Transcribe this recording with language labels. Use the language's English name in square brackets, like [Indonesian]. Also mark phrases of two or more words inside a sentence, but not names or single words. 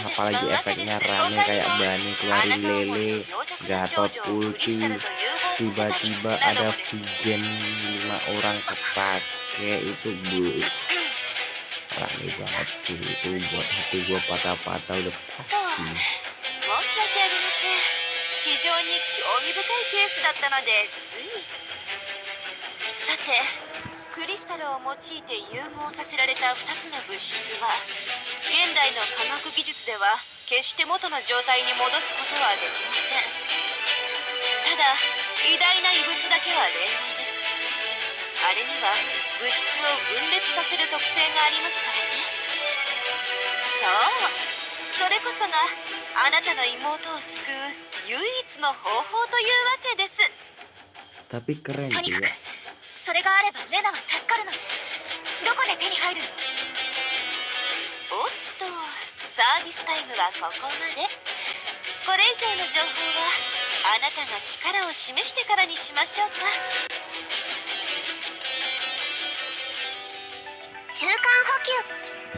[Indonesian] Apalagi efeknya rame kayak Bani keluarin lele, Gatot ulti, tiba-tiba ada Vigen 5 orang kepake, itu rame banget cuy. Itu buat hati gua patah-patah udah pasti. [Japanese] 非常に興味深いケースだったのでつい。さて、クリスタルを用いて融合させられた2つの物質は現代の科学技術では決して元の状態に戻すことはできません。ただ、偉大な異物だけは例外です。あれには物質を分裂させる特性がありますからね。そう、それこそがあなたの妹を救う唯一の方法というわけです。 [Indonesian] Tapi keren juga. [Japanese] とにかくそれがあればレナは助かるの。どこで手に入るの？おっと、サービスタイムはここまで。これ以上の情報はあなたが力を示してからにしましょうか。中間補給。